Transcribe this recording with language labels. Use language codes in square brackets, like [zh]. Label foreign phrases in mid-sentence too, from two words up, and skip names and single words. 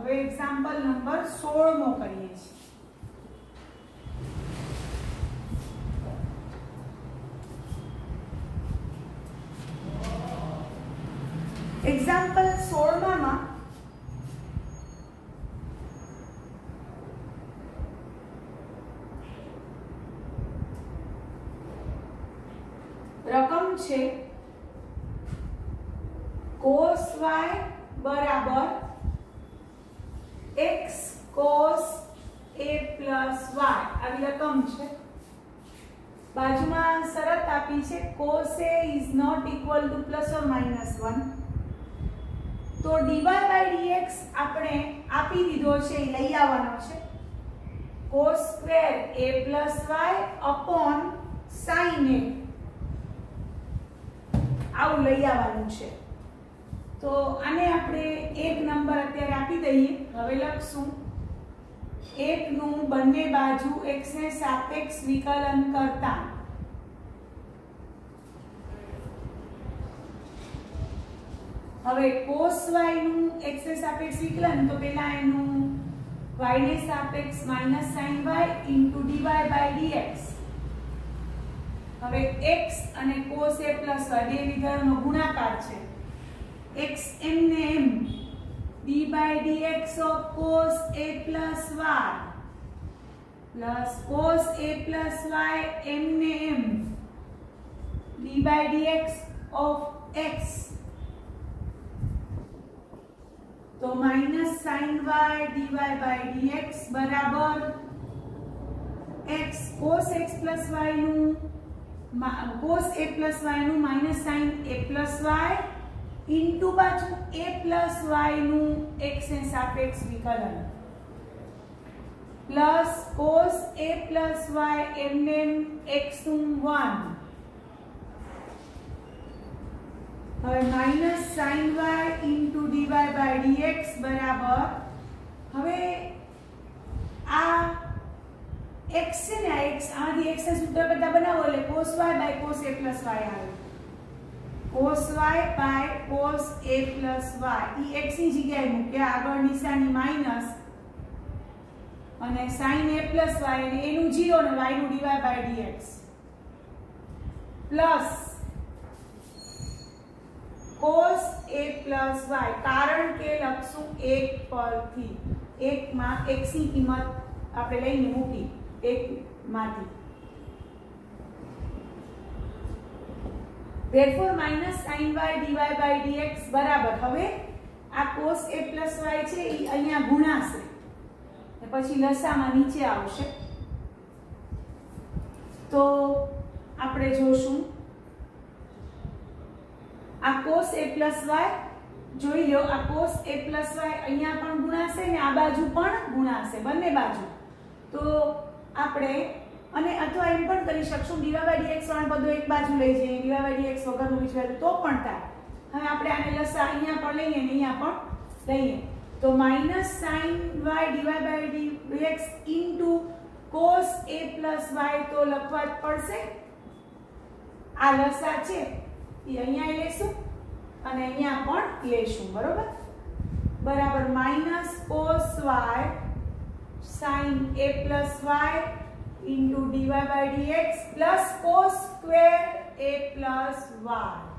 [gu] હવે [en] example number [gu] 16 નો કરીએ છીએ. એક્ઝામ્પલ 16 માં રકમ છે [en] cos y બરાબર x cos a plus y આવી રકમ છે. [gu] બાજુમાં શરત આપી છે [en] cos a is not equal to ±1 [gu] તો [en] dy by dx [gu] આપણે આપી દીધો છે એ લઈ આવવાનો છે [en] cos square a plus y upon sin a [gu] આવું લઈ આવવાનું છે. તો આને આપણે એક નંબર અત્યારે આપી દઈએ. હવે લખશું 1 નું બંને બાજુ x ને સાપેક્ષ વિકલન કરતા હવે [en] cos y [gu] નું x ને સાપેક્ષ વિકલન તો પહેલા એનું y ને સાપેક્ષ - [en] sin y dy by dx. [gu] હવે x અને [en] cos a plus y [gu] બે વિધેયોનો ગુણાકાર છે [en] x m [gu] ને [en] m d by dx of cos a plus y plus cos a plus y m [gu] ને [en] m d by dx of x [gu] તો [en] -sin y dy by dx [gu] બરાબર [en] x cos x plus y [gu] નું [en] cos a plus y [gu] નું [en] -sin a plus y into [gu] બાજુ [en] a plus y [gu] નું x ને સાપેક્ષ વિકલન [en] plus cos a plus y [gu] એમને x નું 1 હવે [en] -sin y into dy by dx [gu] બરાબર હવે આ x છે ને x આમાંથી x ને સૂત્ર બધા બનાવો એટલે [en] cos y by cos a plus y [gu] આવે [en] cos y by cos a plus y [gu] ઈ x ની જગ્યાએ મૂકે આગળ નિશાની માઈનસ અને [en] sin a plus y [gu] અને a નું 0 અને y નું [en] dy by dx [gu] પ્લસ [en] cos a plus y [gu] કારણ કે લખશું 1 પરથી 1 માં x ની કિંમત આપણે લઈને મૂકી 1 માંથી therefore [en] -sin y dy by dx [gu] બરાબર હવે આ [en] cos a plus y [gu] છે એ અહીંયા ગુણાશે અને પછી લસામાં નીચે આવશે તો આપણે જોશું આ [en] cos a plus y [gu] જોઈ લો આ [en] cos a plus y [gu] અહીંયા પણ ગુણાશે ને આ બાજુ પણ ગુણાશે બંને બાજુ તો આપણે અને અથવા એમ પણ કરી શકશું [en] dy by dx [gu] વાળા બધું એક બાજુ લઈ જઈએ [en] dy by dx [gu] વગરનું બીજી બાજુ તો પણ થાય. હવે આપણે આને લસા અહીંયા પણ લઈએ ને અહીંયા પણ લઈએ तो [en] minus sin y dy by dx into cos a plus y [gu] तो લખવા જ પડશે। આ લસા છે એ અહીંયા લેશું અને અહીંયા પણ લેશું, બરોબર। [en] બરાબર માઇનસ cos y sin a plus y into dy by dx plus cos square a plus y।